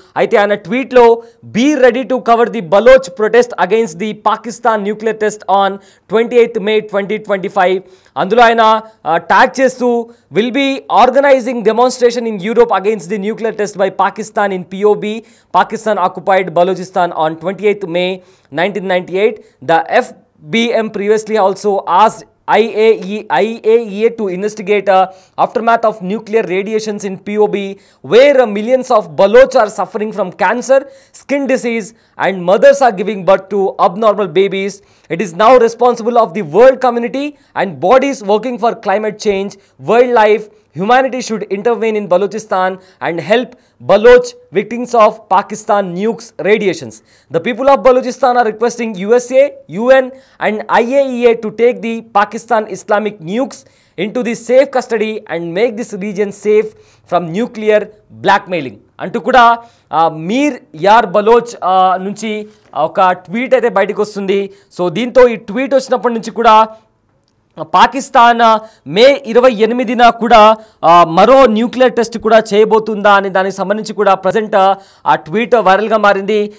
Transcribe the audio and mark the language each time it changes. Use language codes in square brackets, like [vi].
[te] అయితే ఆయన ట్వీట్లో [en] Be ready to cover the Baloch protest against the Pakistan nuclear test on 28th May 2025. [te] అందులో ఆయన tag చేస్తూ [en] Will be organizing demonstration in Europe against the nuclear test by Pakistan in POB, Pakistan occupied Balochistan on 28th May 1998. The FBM previously also asked IAEA to investigate aftermath of nuclear radiations in POB, where millions of Baloch are suffering from cancer, skin disease, and mothers are giving birth to abnormal babies. It is now responsible of the world community and bodies working for climate change, wildlife. Humanity should intervene in Balochistan and help Baloch victims of Pakistan nukes radiations. The people of Balochistan are requesting USA, UN and IAEA to take the Pakistan Islamic nukes into the safe custody and make this region safe from nuclear blackmailing. [te] అంటూ కూడా మీర్ యార్ బలోచ్ నుంచి ఒక tweet అయితే బయటకు వస్తుంది. So దీంతో ఈ ట్వీట్ వచ్చినప్పటి నుంచి కూడా పాకిస్తాన్ మే 28న కూడా మరో న్యూక్లియర్ టెస్ట్ కూడా చేయబోతుందా అని దానికి సంబంధించి కూడా ప్రజెంట్ ఆ ట్వీట్ వైరల్గా మారింది.